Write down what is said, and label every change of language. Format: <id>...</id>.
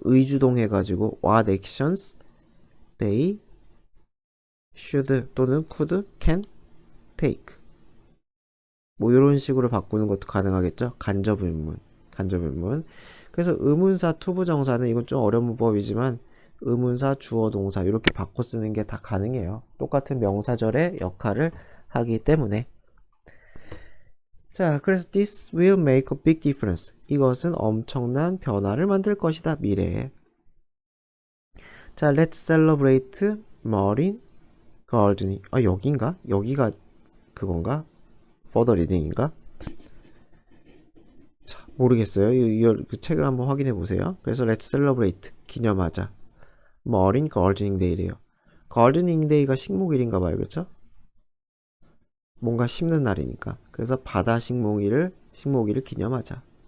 <ko>의주동 해가지고</ko> <en>what actions they should</en> <ko>또는</ko> <en>could, can take</en> <ko>뭐 이런 식으로 바꾸는 것도 가능하겠죠. 간접의문. 그래서 의문사 투부정사는 이건 좀 어려운 문법이지만 의문사 주어 동사 이렇게 바꿔 쓰는 게 다 가능해요. 똑같은 명사절의 역할을 하기 때문에. 자, 그래서</ko> <en>this will make a big difference.</en> <ko>이것은 엄청난 변화를 만들 것이다. 미래에.</ko> <en>자, let's celebrate marine gardening.</en> <ko>여긴가? 여기가 그건가?</ko> <en>further reading인가?</en> <ko>자, 모르겠어요. 그 책을 한번 확인해 보세요. 그래서</ko> <en>let's celebrate</en> <ko>기념하자.</ko> <en>marine gardening day래요. gardening day가</en> <ko>식목일인가 봐요. 그쵸? 뭔가 심는 날이니까. 그래서 바다 식목일을 기념하자.</ko>